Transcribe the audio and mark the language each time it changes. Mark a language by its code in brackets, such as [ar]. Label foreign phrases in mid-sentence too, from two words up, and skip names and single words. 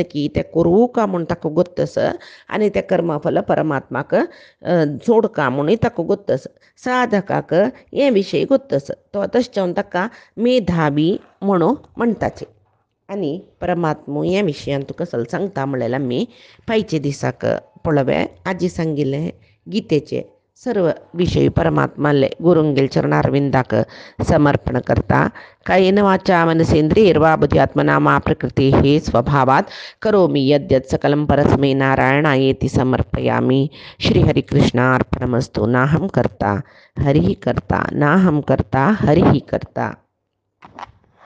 [kok] की ते करूं का म्हूण ताका गोत्तस आनी ते कर्मफल परमात्माक सोडका म्हणून ताका गोत्तस साधकाक हे विशयी गोत्तस तो तशें जावन ताका मेधावी म्हणून म्हणटाचे आनी परमात्मो हे विशयान तुका सल सांगता म्हळ्यार आमी फायचे दिसाक पळोवया आजी सांगिल्लें गितेचे सर्व विषयी परमात्माले गुरुंगेल चरणारविंदाक समर्पण करता. [sa] कायेन वाचा मनसेंद्रियैर्वा बुद्ध्यात्मना मा प्रकृती हे स्वभावात करोमि यद्यत् सकलं परस्मै नारायणायेति समर्पयामि. श्रीहरिकृष्णार्पणमस्तु. नाहं कर्ता हरिः कर्ता नाहं कर्ता हरिः कर्ता.